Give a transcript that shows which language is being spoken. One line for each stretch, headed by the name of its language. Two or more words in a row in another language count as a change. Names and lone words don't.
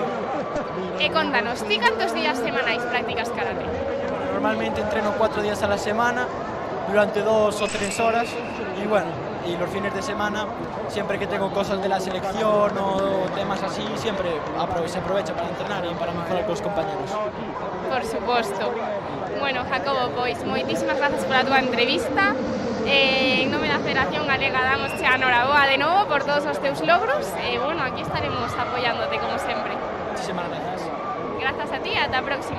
Galician: Contanos, ¿ti cantos días semanais practicas karate?
Spanish: Bueno, normalmente entreno 4 días a la semana, durante 2 o 3 horas y bueno, y los fines de semana, siempre que tengo cosas de la selección o temas así, siempre se aprovecha para entrenar y para mejorar con los compañeros.
Galician: Por suposto. Bueno, Jacobo, pois moitísimas grazas pola túa entrevista. En nome da Federación Galega damos a enhoraboa de novo por todos os teus logros e bueno, aquí estaremos apoyándote como sempre.
Spanish: Muchísimas gracias. Gracias a ti,
Galician: ata a próxima.